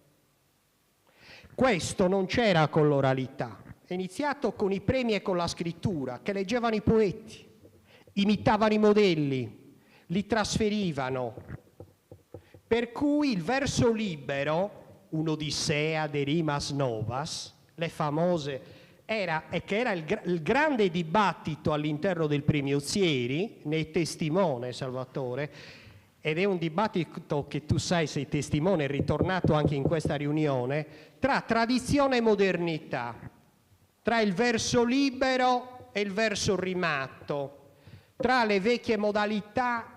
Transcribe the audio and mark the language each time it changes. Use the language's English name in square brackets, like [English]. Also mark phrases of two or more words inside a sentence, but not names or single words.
[Italian] Questo non c'era con l'oralità, è iniziato con i premi e con la scrittura, che leggevano i poeti, imitavano i modelli, li trasferivano. Per cui il verso libero, un'odissea [Sardinian] de rimas novas, [Italian] le famose, era il grande dibattito all'interno del premio Ozieri, ne è testimone Salvatore, ed è un dibattito che tu sai, sei testimone, è ritornato anche in questa riunione, tra tradizione e modernità, tra il verso libero e il verso rimatto, tra le vecchie modalità.